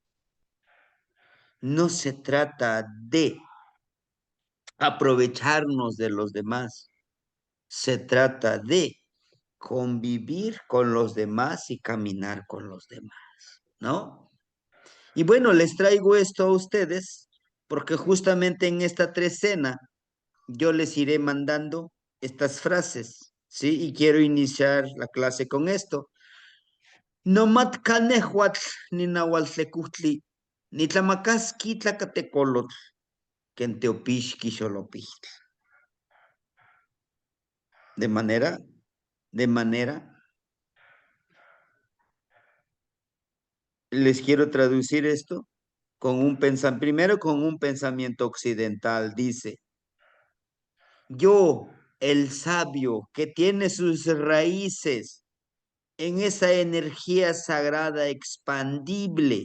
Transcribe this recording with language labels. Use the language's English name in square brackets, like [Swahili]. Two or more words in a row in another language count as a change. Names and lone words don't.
[Spanish] No se trata de aprovecharnos de los demás, se trata de convivir con los demás y caminar con los demás, ¿no? Y bueno, les traigo esto a ustedes porque justamente en esta trecena yo les iré mandando estas frases, ¿sí? Y quiero iniciar la clase con esto. [Nahuatl languages] Nomat canehuatl ni nahualtecutli, ni tlamacasqui tlacatecolotl, quenteopixqui xolopixtl. [Spanish] De manera, de manera, les quiero traducir esto con un pensamiento, primero con un pensamiento occidental, dice, yo, el sabio que tiene sus raíces en esa energía sagrada expandible,